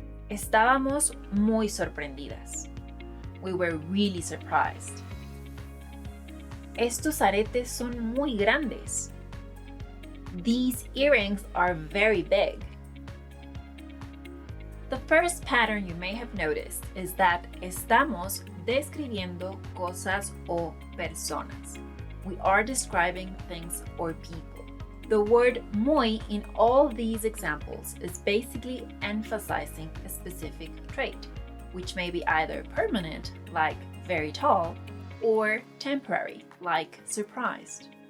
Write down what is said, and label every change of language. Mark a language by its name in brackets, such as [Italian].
[Spanish] Estábamos muy sorprendidas. [English] We were really surprised. [Spanish] Estos aretes son muy grandes. [English] These earrings are very big. The first pattern you may have noticed is that [Spanish] estamos describiendo cosas o personas. [English] We are describing things or people. The word muy in all these examples is basically emphasizing a specific trait, which may be either permanent, like very tall, or temporary, like surprised.